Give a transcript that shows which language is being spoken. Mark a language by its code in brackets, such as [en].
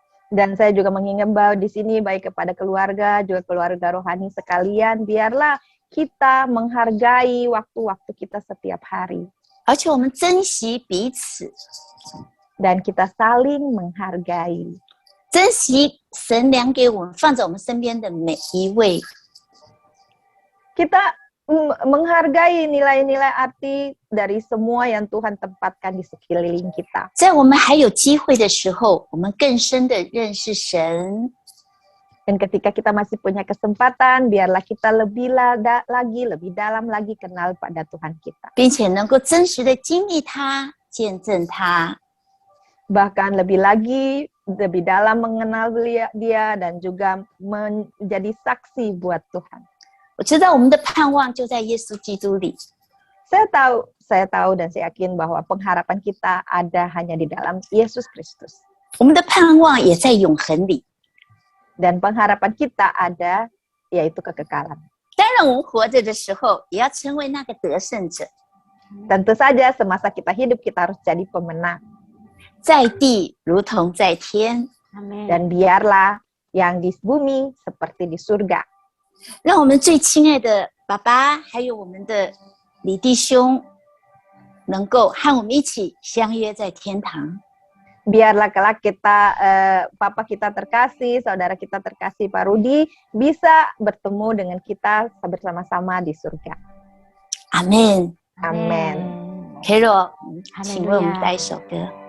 [id] Dan saya juga mengimbau di sini baik kepada keluarga, juga keluarga rohani sekalian, biarlah kita menghargai waktu-waktu kita setiap hari. [zh] 而且我们珍惜彼此， [id] Dan kita saling menghargai. [zh] 珍惜神量给我们放在我们身边的每一位。 [id] Kita menghargai nilai-nilai arti dari semua yang Tuhan tempatkan di sekeliling kita. [zh] 在我们还有机会的时候，我们更深的认识神。 [id] Dan ketika kita masih punya kesempatan, biarlah kita lebih dalam lagi kenal pada Tuhan kita. [zh] 并且能够真实的经历他，见证他。 [id] Bahkan lebih dalam mengenal dia dan juga menjadi saksi buat Tuhan. [zh] 我知道我们的盼望就在耶稣基督里。 [id] Saya tahu dan saya yakin bahwa pengharapan kita ada hanya di dalam Yesus Kristus. [zh] 我们的盼望也在永恒里。 [id] Dan pengharapan kita ada yaitu kekekalan. [zh] 当然，我们活着的时候，也要成为那个得胜者。 [id] Tentu saja semasa kita hidup kita harus jadi pemenang. [zh] 在地如同在天。 [id] Amin. Dan biarlah yang di bumi seperti di surga. [zh] 让我们最亲爱的爸爸，还有我们的李弟兄，能够和我们一起相约在天堂。 [id] Biarlah kelak kita, Papa kita terkasih, saudara kita terkasih Pak Rudi, bisa bertemu dengan kita bersama-sama di surga. [zh] 阿门。 [id] Amin. [zh] Carol，请为我们带一首歌。